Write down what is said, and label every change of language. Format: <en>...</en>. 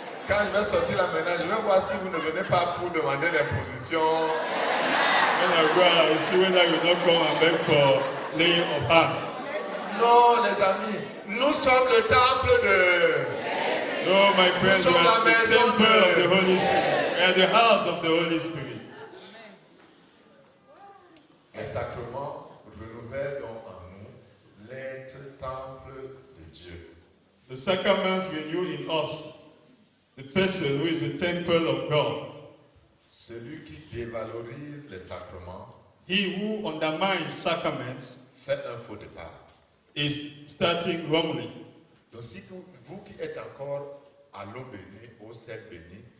<fr>Quand je vais sortir là maintenant, je vais voir si vous ne venez pas pour demander l'imposition.</fr> <en>When I go, I will see whether you not come and beg for laying of hands.</en> <fr>Non, les amis, nous sommes le temple de...</fr> <en>No, my friends, we</en> <fr>Nous sommes</fr> <en>are</en> <fr>la</fr> <en>the</en> <fr>maison</fr> <en>temple of the</en> <fr>de...</fr> <en>Holy Spirit. We are the house of the Holy Spirit.</en> <fr>Les sacrements renouvellent donc en nous l'être temple de Dieu.</fr> <en>The sacraments renew in us the person who is the temple of God.</en> <fr>Celui qui dévalorise les sacrements</fr> <en>He who undermines sacraments</en> <fr>fait un faux départ.</fr> <en>is starting wrongly.</en> <fr>Donc si vous qui êtes encore à l'eau bénie, au sel béni,</fr>